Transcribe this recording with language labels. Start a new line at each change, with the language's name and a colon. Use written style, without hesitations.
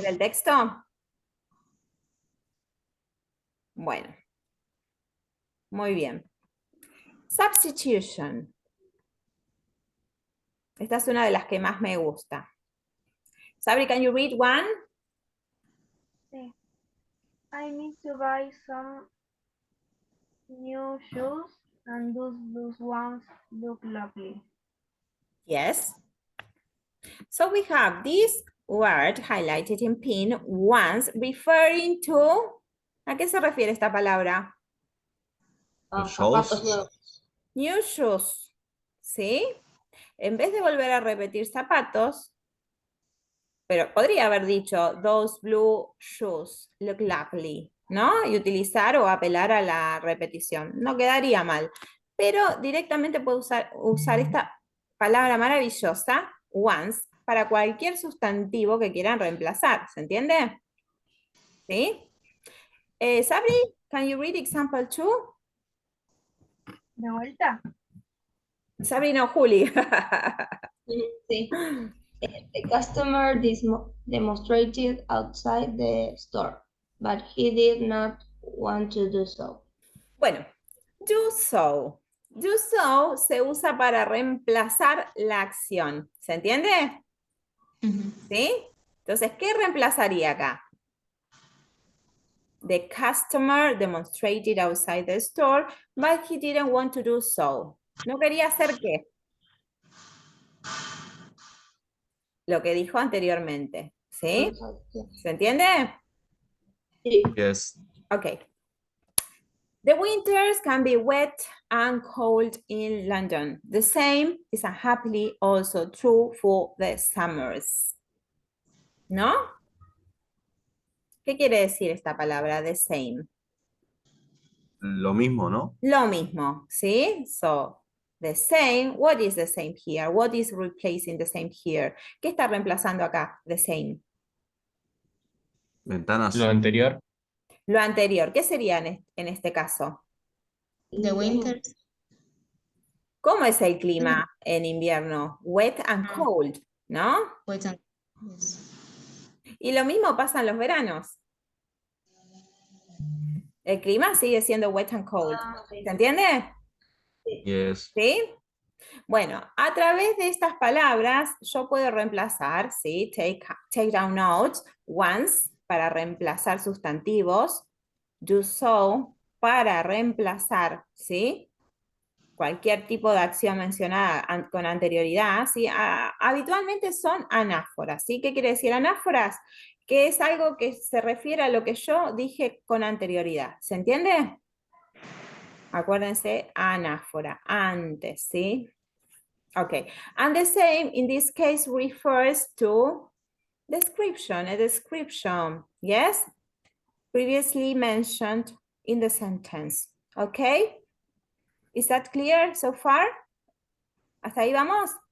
Spanish: Sí. el texto. Bueno. Muy bien. Substitution. Esta es una de las que más me gusta.
English: Sabri, can you read one?
Spanish: Sí.
English: I need to buy some new shoes and those ones look lovely. Yes. So we have this word highlighted in pink once referring to...
Spanish: ¿A qué se refiere esta palabra? Los Zapatos
English: shows.
Spanish: nuevos.
English: New shoes. ¿Sí?
Spanish: En vez de volver a repetir zapatos, pero podría haber dicho
English: those blue shoes look lovely,
Spanish: ¿no? Y utilizar o apelar a la repetición. No quedaría mal. Pero directamente puedo usar esta palabra maravillosa, once, para cualquier sustantivo que quieran reemplazar. ¿Se entiende? ¿Sí?
English: Sabri, can you read example 2?
Spanish: ¿De vuelta? Sabri, no, Juli. Sí. The customer demonstrated outside the store, but he did not want to do so. Bueno, do so. Do so se usa para reemplazar la acción. ¿Se entiende? Ujú. ¿Sí? Entonces, ¿qué reemplazaría acá?
English: The customer demonstrated outside the store, but he didn't want to do so.
Spanish: ¿No quería hacer qué? Lo que dijo anteriormente. ¿Sí? ¿Se entiende? Sí.
English: Yes. Okay. The winters can be wet and cold in London. The same is happily also true for the summers.
Spanish: ¿No? ¿Qué quiere decir esta palabra, the same? Lo mismo, ¿no? Lo mismo, ¿sí?
English: So, the same, what is the same here? What is replacing the same here?
Spanish: ¿Qué está reemplazando acá, the same? Ventanas. Lo anterior. Lo anterior, ¿qué sería en este caso?
English: The winter.
Spanish: ¿Cómo es el clima en invierno?
English: Wet and Ah. cold, ¿no? Wait and- yes.
Spanish: Y lo mismo pasa en los veranos. El clima sigue siendo
English: wet and cold.
Spanish: ¿Se entiende?
English: Yes.
Spanish: ¿Sí? Bueno, a través de estas palabras yo puedo reemplazar, ¿sí?
English: Take down notes,
Spanish: once, para reemplazar sustantivos, do so, para reemplazar, ¿sí? Cualquier tipo de acción mencionada con anterioridad, ¿sí? Habitualmente son anáforas, ¿sí? ¿Qué quiere decir anáforas? Que es algo que se refiere a lo que yo dije con anterioridad. ¿Se entiende? Acuérdense, anáfora, antes, ¿sí?
English: Okay, and the same in this case refers to description, a description, yes? Previously mentioned in the sentence, okay? Is that clear so far?
Spanish: ¿Hasta ahí vamos?